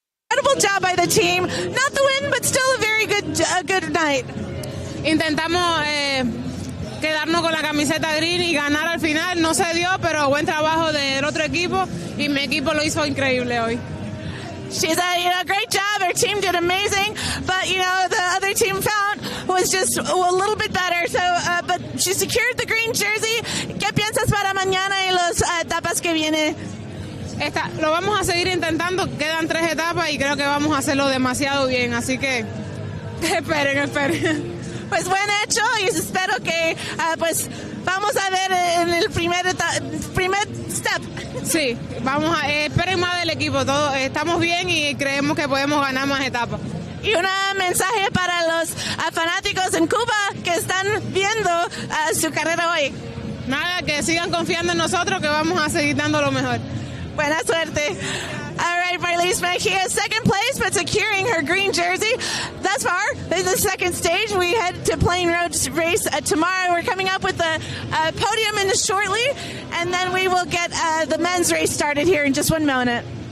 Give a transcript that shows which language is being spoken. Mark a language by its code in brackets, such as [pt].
[en] Incredible job by the team. Not the win, but still a very good night. [es] Intentamos quedarnos con la camiseta green y ganar al final. No se dio, pero buen trabajo del otro equipo y mi equipo lo hizo increíble hoy. [en] She said, great job. Our team did amazing, but the other team was just a little bit better. So, but she secured the green jersey. [es] ¿Qué piensas para mañana y las etapas que viene? Lo vamos a seguir intentando. Quedan 3 etapas y creo que vamos a hacerlo demasiado bien. Así que esperen. Pues buen hecho y espero que pues vamos a ver en el primer step. Sí, esperen más del equipo. Estamos bien y creemos que podemos ganar más etapas. Y un mensaje para los fanáticos en Cuba que están viendo su carrera hoy. Nada, que sigan confiando en nosotros, que vamos a seguir dando lo mejor. Buena suerte. [en] All right, Marlise Mejia, second place, but securing her green jersey. Thus far, there's the second stage. We head to Plain Road Race tomorrow. We're coming up with the podium in shortly, and then we will get the men's race started here in just 1 minute.